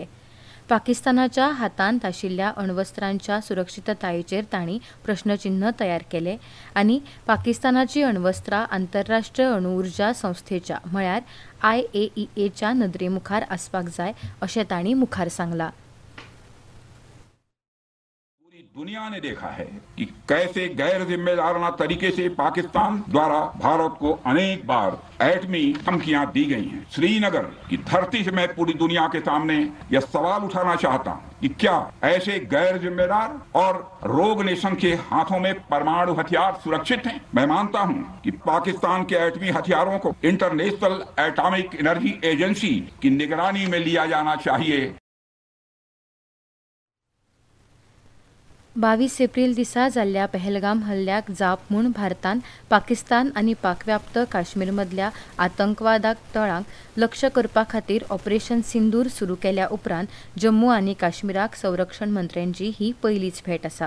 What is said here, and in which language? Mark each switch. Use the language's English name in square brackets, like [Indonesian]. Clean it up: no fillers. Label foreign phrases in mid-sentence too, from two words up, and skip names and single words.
[Konkani] पाकिस्तानाच्या हातांत आशिल्ल्या अण्वस्त्रांच्या सुरक्षीततायेचेर तांणी प्रश्नचिन्ह तयार केले आनी पाकिस्तानाची अण्वस्त्रां आंतरराष्ट्रीय अणुउर्जा संस्थेच्या म्हळ्यार IAEAच्या नदरेमुखार आसपाक जाय, अशें तांणी मुखार सांगलां. [Hindi] दुनिया ने देखा है कि कैसे गैर जिम्मेदाराना तरीके से पाकिस्तान द्वारा भारत को अनेक बार एटमी धमकियां दी गई हैं. श्रीनगर की धरती से मैं पूरी दुनिया के सामने यह सवाल उठाना चाहता हूं कि क्या ऐसे गैर जिम्मेदार और [English] rogue nation [Hindi] के हाथों में परमाणु हथियार सुरक्षित हैं? मैं मानता हूं कि पाकिस्तान के एटमी हथियारों को इंटरनेशनल एटॉमिक एनर्जी एजेंसी की निगरानी में लिया जाना चाहिए. [Konkani] 22 एप्रिल दिसा जाल्ल्या पहलगाम हल्ल्याक जाप म्हूण भारतान पाकिस्तान आनी पाकव्याप्त काश्मीरमधल्या आतंकवादाक तळांक लक्ष करपा खातीर ऑपरेशन सिंदूर सुरू केल्या उपरांत जम्मू आनी काश्मीराक संरक्षण मंत्र्यांची ही पयलीच भेट आसा.